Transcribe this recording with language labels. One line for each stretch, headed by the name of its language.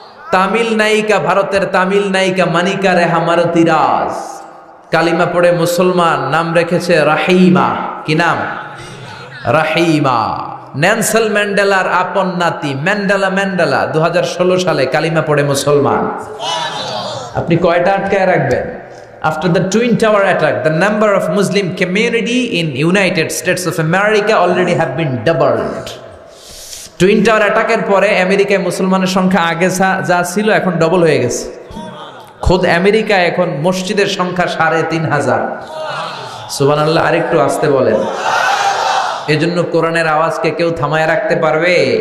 Bangla: তামিল নায়িকা, ভারতের তামিল নায়িকা মানিকা রেহা মারুতিরাজ কালিমা পড়ে মুসলমান। নাম রেখেছে রাহিমা। কি নাম? রাহিমা। নেলসন ম্যান্ডেলার আপন নাতি ম্যান্ডেলা 2016 সালে কালিমা পড়ে মুসলমান। আপনি কয়টা আটকায় রাখবেন?
English: After the Twin Tower attack, the number of Muslim community in United States of America already have been doubled.
Bangla: Twin tower অ্যাটাকের পরে আমেরিকায় মুসলমানের সংখ্যা আগে যা ছিল এখন ডবল হয়ে গেছে। খোদ আমেরিকায় এখন মসজিদের সংখ্যা 3500। সুবহানাল্লাহ। আরেকটু আসতে বলেন। এজন্য কোরআনের আওয়াজকে কেউ থামায় রাখতে পারবে?